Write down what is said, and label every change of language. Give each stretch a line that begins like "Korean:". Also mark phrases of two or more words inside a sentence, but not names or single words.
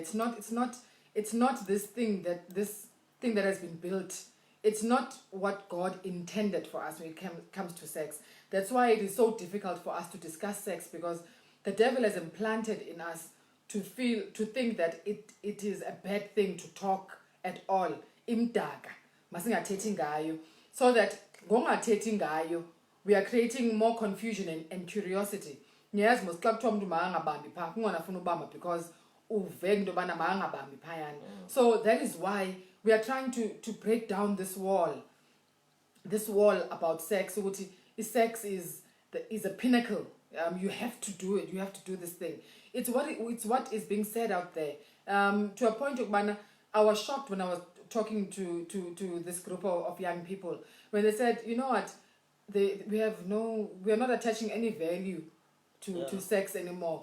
English: It's not this thing that has been built. It's not what God intended for us when it comes to sex. That's why it is so difficult for us to discuss sex, because the devil has implanted in us to think that it is a bad thing to talk at all.
Xhosa: Imdaka. Masingathethi ngayo.
English: So that
Xhosa: ngongathethi ngayo,
English: we are creating more confusion and curiosity. Yes, most
Xhosa: xa kuthiwa umuntu makangabambi phaa kungafuna ubamba because uve into yobana makangabambi phayana.
English: So that is why we are trying to break down this wall about sex. Ukuthi sex is a pinnacle. You have to do it. You have to do this thing. It's what is being said out there. To a point of I was shocked when I was talking to this group of young people when they said, you know what, we are not attaching any value to sex anymore.